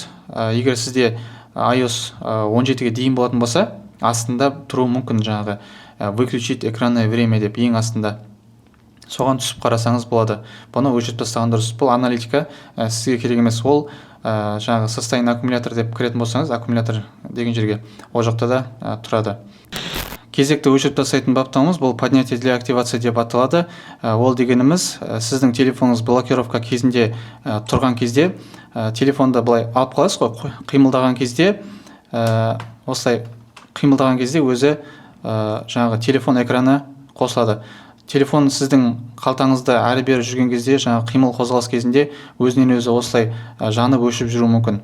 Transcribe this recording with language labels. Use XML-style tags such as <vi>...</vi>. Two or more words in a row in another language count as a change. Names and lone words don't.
<kk>Егер сізде iOS 17-ге дейін болатын болса, астында тұруы мүмкін жаңағы</kk> <ru>выключить экранное время</ru> <kk>деп ең астында. Соған түсіп қарасаңыз болады. Бұны өшіріп тастаған дұрыс. Бұл аналитика сізге керек емес. Ол жаңағы</kk> <ru>состояние аккумулятор</ru> <kk>деп кіретін болсаңыз, аккумулятор деген жерге ол жақта да тұрады. Кезекті өшіріп тастайтын баптауымыз бұл</kk> <ru>поднятие для активации</ru> <kk>деп аталады. Ол дегеніміз сіздің телефоныңыз блокировка кезінде тұрған кезде телефонды былай алып қаласыз ғой, қимылдаған кезде осылай қимылдаған кезде өзі жаңағы телефон экраны қосылады. Телефон сіздің қалтаңызда әрі-бері жүрген кезде жаңағы қимыл қозғалыс кезінде өзінен өзі осылай жанып өшіп жүруі мүмкін.</kk>